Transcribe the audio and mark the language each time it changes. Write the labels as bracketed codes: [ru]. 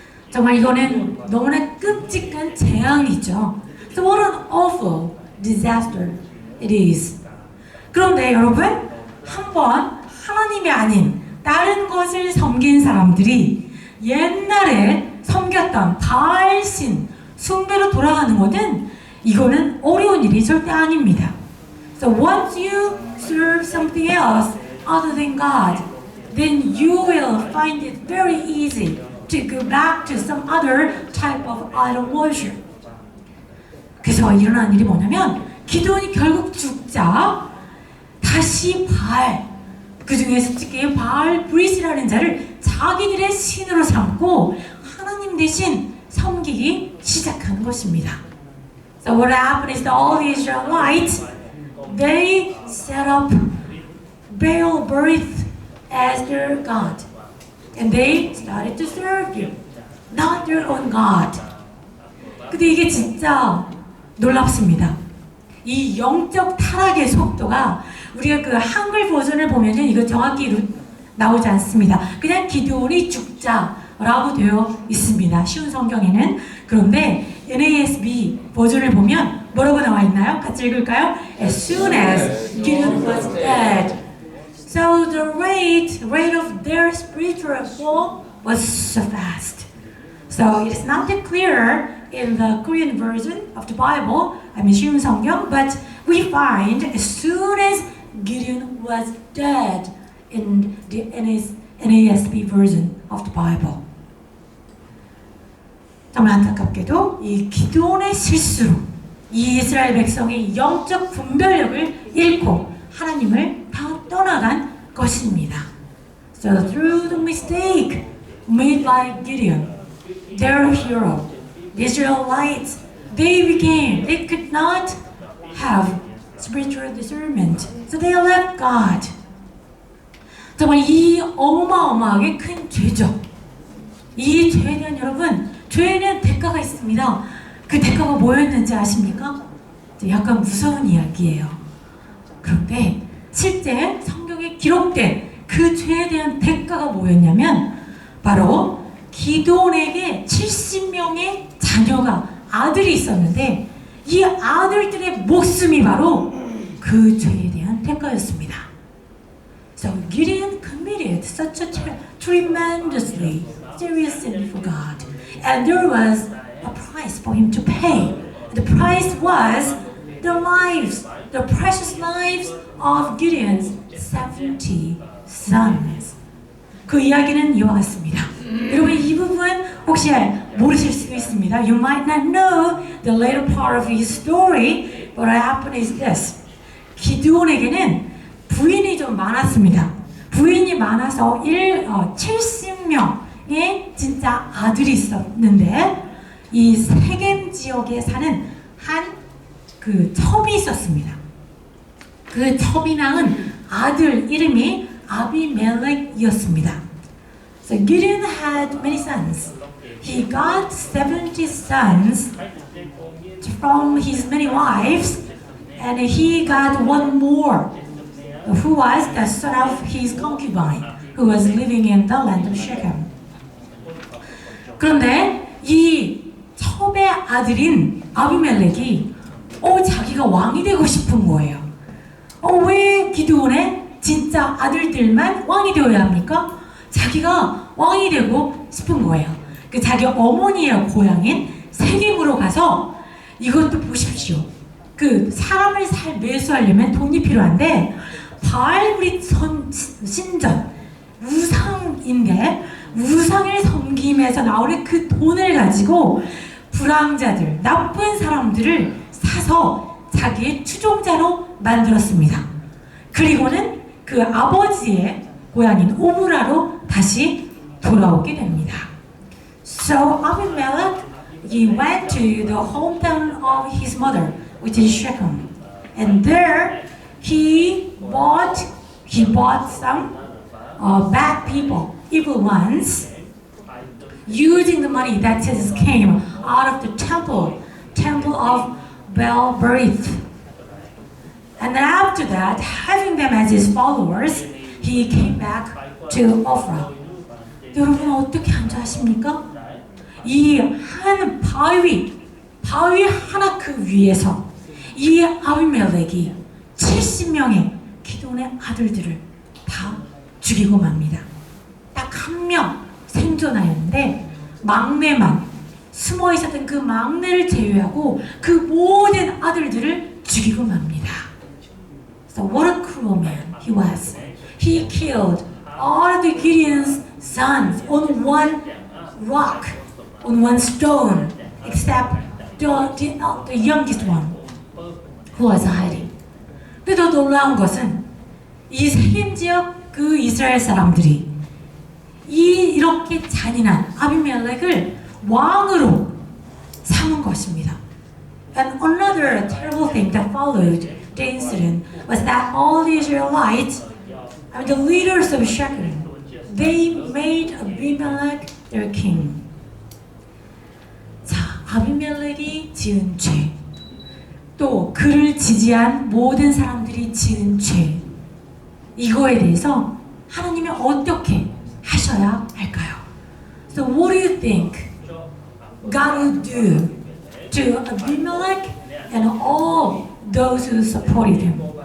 [ko] 정말 이거는 너무나 끔찍한 재앙이죠. [en] So what an awful disaster it is. [ko] 그런데 여러분, 한번 하나님이 아닌 다른 것을 섬긴 사람들이 옛날에 섬겼던 바알신 숭배로 돌아가는 것은 이거는 어려운 일이 절대 아닙니다. [en] So once you serve something else other than God, then you will find it very easy to go back to some other type of idol worship. [ko] 그래서 일어난 일이 뭐냐면 기드온이 결국 죽자 다시 바알, 그 중에서 특히 바알 브리스라는 자를 자기들의 신으로 삼고 하나님 대신 섬기기 시작하는 것입니다. [en] So what happened is that all the Israelites, they set up Baal-berith as their god. And they started to serve you, not their own God. [ko] 근데 이게 진짜 놀랍습니다. 이 영적 타락의 속도가 우리가 그 한글 버전을 보면은 이거 정확히 나오지 않습니다. 그냥 기드온이 죽자라고 되어 있습니다. 쉬운 성경에는. 그런데 NASB 버전을 보면 뭐라고 나와 있나요? 같이 읽을까요? [en] As soon as Gideon was dead. So the rate of their spiritual fall was so fast. So it is not that clear in the Korean version of the Bible, [ko] 쉬운 성경, [en] but we find as soon as Gideon was dead in the NASB version of the Bible. [ko] 정말 안타깝게도 이 기드온의 실수로 이 이스라엘 백성이 영적 분별력을 잃고 하나님을 다 떠나간 것입니다. [en] So through the mistake made by Gideon, their hero, the Israelites, they could not have spiritual discernment. So they left God. [ko] 정말 이 어마어마하게 큰 죄죠. 이 죄에 대한 여러분, 죄에는 대가가 있습니다. 그 대가가 뭐였는지 아십니까? 약간 무서운 이야기예요. 그런데 실제 성경에 기록된 그 죄에 대한 대가가 뭐였냐면 바로 기드온에게 70명의 자녀가 아들이 있었는데 이 아들들의 목숨이 바로 그 죄에 대한 대가였습니다. [en] So Gideon committed such a tremendously serious sin for God, and there was a price for him to pay. The price was the precious lives of Gideon's 70 sons. [ko] 그 이야기는 이와 같습니다. 여러분 이 부분 혹시 모르실 수도 있습니다. [en] You might not know the later part of his story, but what happened is this. [ko] 기드온에게는 부인이 좀 많았습니다. 부인이 많아서 70명의 진짜 아들이 있었는데 이 세겜 지역에 사는 한 그 첩이 있었습니다. 그 첩이 낳은 아들 이름이 아비멜렉이었습니다. [en] So Gideon had many sons. He got 70 sons from his many wives, and he got one more, who was the son of his concubine, who was living in the land of Shechem. [ko] 그런데 이 첩의 아들인 아비멜렉이 자기가 왕이 되고 싶은 거예요. 왜 기드온의 진짜 아들들만 왕이 되어야 합니까? 자기가 왕이 되고 싶은 거예요. 그 자기 어머니의 고향인 세겜으로 가서 이것도 보십시오. 그 사람을 매수하려면 돈이 필요한데 바알브릿 신전 우상인데 우상을 섬김에서 나오는 그 돈을 가지고 불황자들, 나쁜 사람들을 사서 자기의 추종자로 만들었습니다. 그리고는 그 아버지의 고향인 오브라로 다시 돌아오게 됩니다. [en] So Abimelech, he went to the hometown of his mother, which is Shechem, and there he bought some bad people, evil ones, using the money that just came out of the temple of Baal-berith. And then after that, having them as his followers, he came back to Ophrah. [ko] 여러분 어떻게 앉아하십니까? 이 한 바위 하나 그 위에서 이 아비멜렉이 70명의 기돈의 아들들을 다 죽이고 맙니다. 딱 한 명 생존하였는데 막내만 숨어 있었던 그 막내를 제외하고 그 모든 아들들을 죽이고 맙니다. [en] So what a cruel man he was. He killed all of the Gideon's sons on one rock, on one stone, except the youngest one who was hiding. [ko] 근데 더 놀라운 것은 이 세겜 지역 그 이스라엘 사람들이 이렇게 잔인한 아비멜렉을 왕으로 삼은 것입니다. [en] And another terrible thing that followed the incident was that all the Israelites, the leaders of Shechem, they made Abimelech their king. [ko] 자, 아비멜렉이 지은 죄, 또 그를 지지한 모든 사람들이 지은 죄, 이거에 대해서 하나님이 어떻게 하셔야 할까요? [en] So what do you think God will do to Abimelech and all those who supported him?